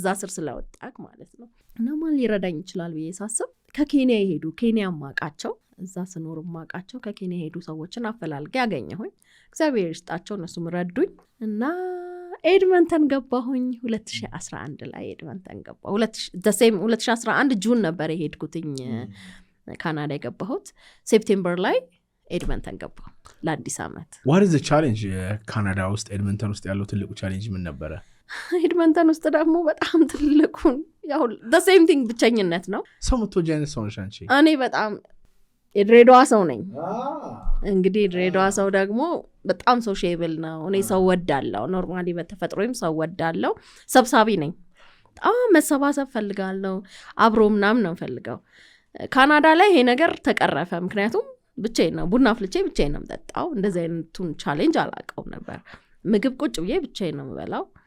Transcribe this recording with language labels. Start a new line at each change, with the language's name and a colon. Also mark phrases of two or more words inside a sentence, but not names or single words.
Amharic: ስር ስለወጣክ ማለት ነው። እና ማን ሊረዳኝ ይችላል ብዬ ሳስብ ከኬንያ የሄዱ ኬንያ ማቃቸው እዛ ስኖር ማቃቸው ከኬንያ የሄዱ ሰዎችን አፈላልጌ ያገኘሁኝ። እግዚአብሔር ይስጣቸው እነሱም ረዱኝ እና ኤድመንተን ገባሁኝ። 2011 ላይ ኤድመንተን ገባሁ። 2011 ጁን ነበር የሄድኩትኝ ካናዳ የገባሁት። ሴፕቴምበር ላይ ኤድመንተን ገባሁ ለአዲስ ዓመት።
English: what is the challenge
Amharic: ካናዳ ውስጥ ኤድመንተን ውስጥ ያለው ትልቁ ቻሌንጅ ምን ነበረ? ኤድመንተን ውስጥ ደግሞ በጣም ትልቁን ያው
English: the same thing
Amharic: ብቸኝነት ነው። ሰው ምትወጂ አይነት ሰው ነሽ አንቺ? እኔ በጣም የድሬዳዋ ሰው ነኝ። እንግዲህ ድሬዳዋ ሰው ደግሞ በጣም ሶሻብል ነው። እኔ ሰው ወዳለው ኖርማሊ በተፈጥሮም ሰው ወዳለው ሰብሳቢ ነኝ። በጣም መሰባሰብ ፈልጋለሁ። አብሮ ምናምን ነው ፈልገው። ካናዳ ላይ ይሄ ነገር ተቀረፈ። ምክንያቱም ብቻዬን ነው ቡና ፍልቼ ብቻዬን ነው የምጠጣው። እንደዚህ አይነቱን ቻሌንጅ አላውቀውም ነበር። ምግብ ቁጭ ብዬ ብቻዬን ነው የምበላው።